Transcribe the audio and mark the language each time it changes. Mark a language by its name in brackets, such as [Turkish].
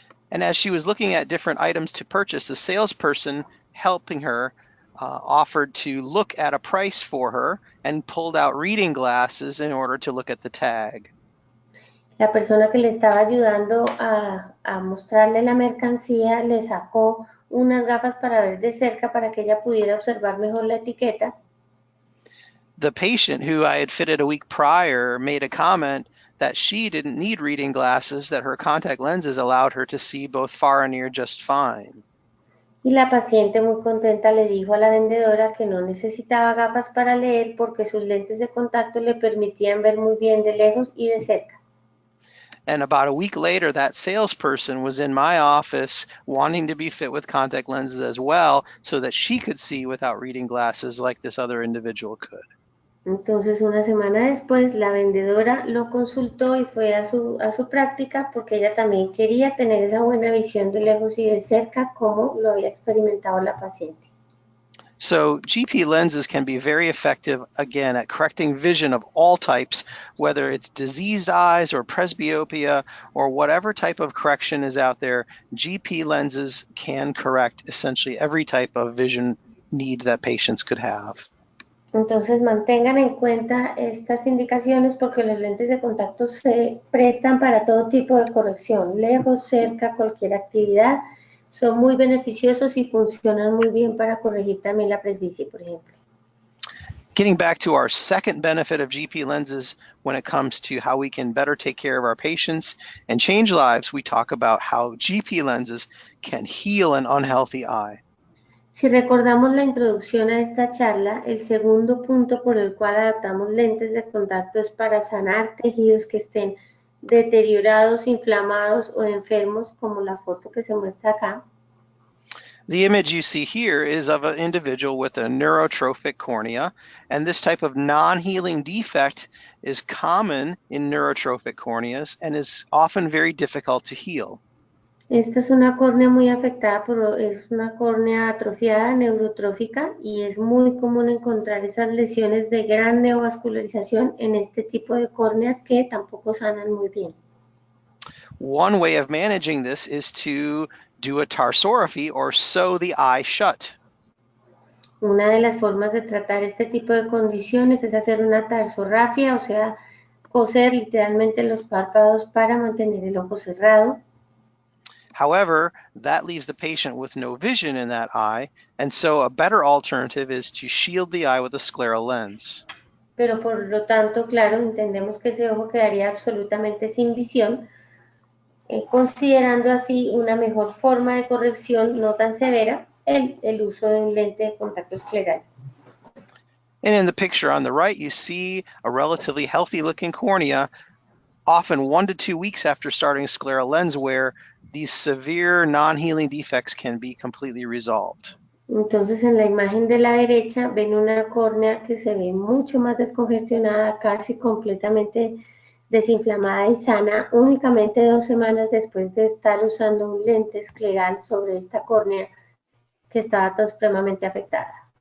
[English] And as she was looking at different items to purchase, a salesperson helping her offered to look at a price for her and pulled out reading glasses in order to look at the tag. [Spanish] La persona que le estaba ayudando a mostrarle la mercancía le sacó unas gafas para ver de cerca para que ella pudiera observar mejor la etiqueta. [English] The patient who I had fitted a week prior made a comment that she didn't need reading glasses, that her contact lenses allowed her to see both far and near just fine. [Spanish] Y la paciente muy contenta le dijo a la vendedora que no necesitaba gafas para leer porque sus lentes de contacto le permitían ver muy bien de lejos y de cerca. [English] And about a week later, that salesperson was in my office wanting to be fit with contact lenses as well so that she could see without reading glasses like this other individual could. [Spanish] Entonces, una semana después, la vendedora lo consultó y fue a su práctica porque ella también quería tener esa buena visión de lejos y de cerca como lo había experimentado la paciente. [English] So GP lenses can be very effective, again, at correcting vision of all types, whether it's diseased eyes or presbyopia or whatever type of correction is out there. GP lenses can correct essentially every type of vision need that patients could have. [Spanish] Entonces mantengan en cuenta estas indicaciones porque los lentes de contacto se prestan para todo tipo de corrección, lejos, cerca, cualquier actividad. Son muy beneficiosos y funcionan muy bien para corregir también la presbicie, por ejemplo. [English] Getting back to our second benefit of GP lenses when it comes to how we can better take care of our patients and change lives, we talk about how GP lenses can heal an unhealthy eye. [Spanish] Si recordamos la introducción a esta charla, el segundo punto por el cual adaptamos lentes de contacto es para sanar tejidos que estén deteriorados, inflamados o enfermos, como la foto que se muestra acá. [English] The image you see here is of an individual with a neurotrophic cornea, and this type of non-healing defect is common in neurotrophic corneas and is often very difficult to heal. [Spanish] Esta es una córnea muy afectada, es una córnea atrofiada, neurotrófica, y es muy común encontrar esas lesiones de gran neovascularización en este tipo de córneas que tampoco sanan muy bien. [English] One way of managing this is to do a tarsorrhaphy or sew the eye shut. [Spanish] Una de las formas de tratar este tipo de condiciones es hacer una tarsorrafia, o sea, coser literalmente los párpados para mantener el ojo cerrado. [English] However, that leaves the patient with no vision in that eye, and so a better alternative is to shield the eye with a scleral lens. [Spanish] Pero por lo tanto, claro, entendemos que ese ojo quedaría absolutamente sin visión, considerando así una mejor forma de corrección no tan severa, el uso de un lente de contacto escleral. [English] And in the picture on the right, you see a relatively healthy-looking cornea, often 1 to 2 weeks after starting scleral lens wear. These severe non-healing defects can be completely resolved. [Spanish] Entonces, en la imagen de la derecha ven una córnea que se ve mucho más descongestionada, casi completamente desinflamada y sana, únicamente 2 semanas después de estar usando un lente escleral sobre esta córnea que estaba tan supremamente afectada.